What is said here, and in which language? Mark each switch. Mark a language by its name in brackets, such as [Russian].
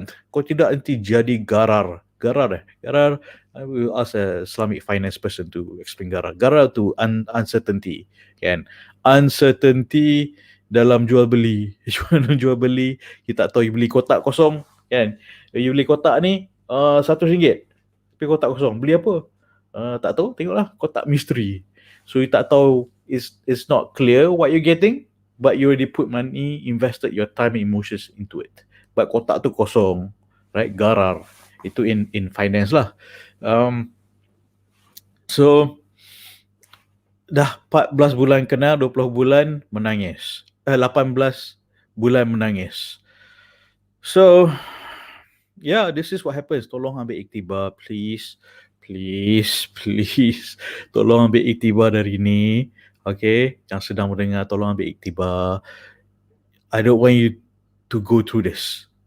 [Malay] Kau tidak nanti jadi garar. [English] I will ask a Islamic finance person to explain garar. [Malay] Garar tu uncertainty, kan? Uncertainty dalam jual beli. Kita tak tahu, you beli kotak kosong, kan? You beli kotak ni RM1, tapi kotak kosong. Beli apa? Tak tahu, tengoklah kotak misteri. [English] So you tak tahu, it's not clear what you're getting, but you already put money, invested your time and emotions into it. But [Malay] kotak tu kosong. [English] right? Garar. [Malay] Itu [English] in finance lah. [Malay] So dah 14 bulan kenal, 20 bulan menangis. 18 bulan menangis. [English] So yeah, this is what happens. [Malay] Tolong ambil iktibar, [English] please. Please, please. [Malay] Tolong ambil iktibar dari ni. Okay? Yang sedang mendengar, tolong ambil iktibar. [English] I don't want you to go through this.